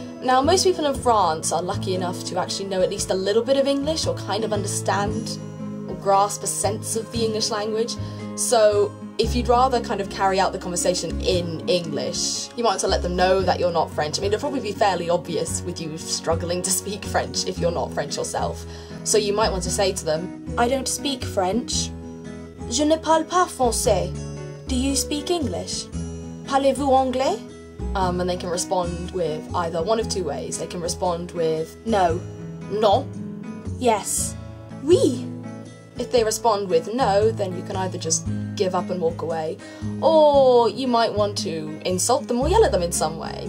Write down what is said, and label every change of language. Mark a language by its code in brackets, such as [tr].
[en] Now, most people in France are lucky enough to actually know at least a little bit of English or kind of understand or grasp a sense of the English language. So if you'd rather kind of carry out the conversation in English, you might want to let them know that you're not French. I mean, it'll probably be fairly obvious with you struggling to speak French if you're not French yourself. So you might want to say to them, I don't speak French. [fr] Je ne parle pas français. [en] Do you speak English? [fr] Parlez-vous anglais? [en] And they can respond with either one of two ways. They can respond with no, non, yes, oui. If they respond with no, then you can either just give up and walk away, or you might want to insult them or yell at them in some way.